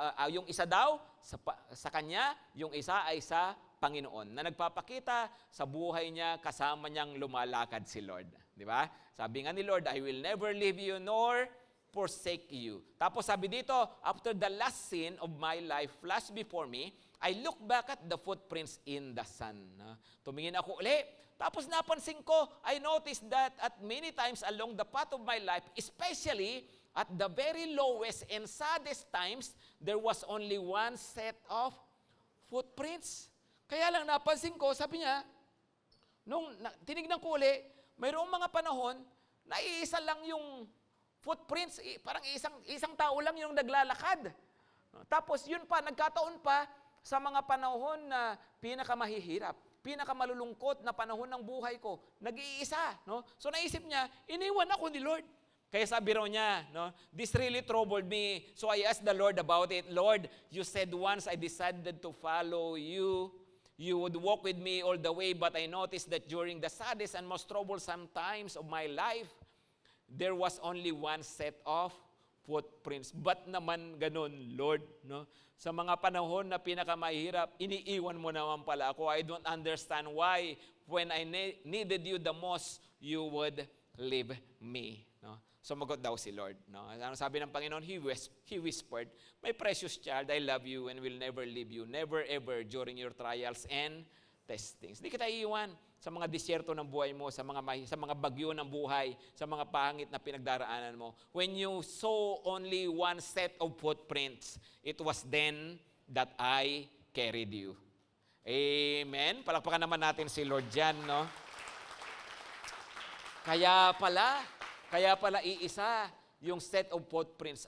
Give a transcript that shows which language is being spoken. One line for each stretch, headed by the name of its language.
Filipino: Yung isa daw sa kanya, yung isa ay sa Panginoon. Na nagpapakita sa buhay niya kasama niyang lumalakad si Lord. Di ba? Sabi nga ni Lord,
English: I will never leave you nor forsake you.
Filipino: Tapos sabi dito,
English: after the last scene of my life flashed before me, I look back at the footprints in the sun.
Filipino: Tumingin ako uli. Tapos napansin ko,
English: I noticed that at many times along the path of my life, especially at the very lowest and saddest times, there was only one set of footprints.
Filipino: Kaya lang napansin ko, sabi niya, nung tinignan ko uli, mayroong mga panahon na iisa lang yung footprints, parang isang tao lang yung naglalakad. Tapos yun pa, nagkataon pa sa mga panahon na pinakamahihirap, pinakamalulungkot na panahon ng buhay ko, nag-iisa. No? So naisip niya, iniwan ako ni Lord. Kaya sabi raw niya,
English: no, this really troubled me. So I asked the Lord about it. Lord, you said once I decided to follow you, you would walk with me all the way, but I noticed that during the saddest and most troublesome times of my life, there was only one set of footprints.
Filipino: Ba't naman ganun, Lord? No? Sa mga panahon na pinakamahirap, iniiwan mo naman pala ako.
English: I don't understand why when I needed you the most, you would leave me.
Filipino: No? Sumagot daw si Lord. No? Ano sabi ng Panginoon?
English: He whispered, my precious child, I love you and will never leave you, never ever during your trials and testings.
Filipino: Hindi kita iiwan sa mga disyerto ng buhay mo, sa mga bagyo ng buhay, sa mga pangit na pinagdaraanan mo.
English: When you saw only one set of footprints, it was then that I carried you. Amen?
Filipino: Palakpakan naman natin si Lord dyan, no? Kaya pala iisa yung set of footprints.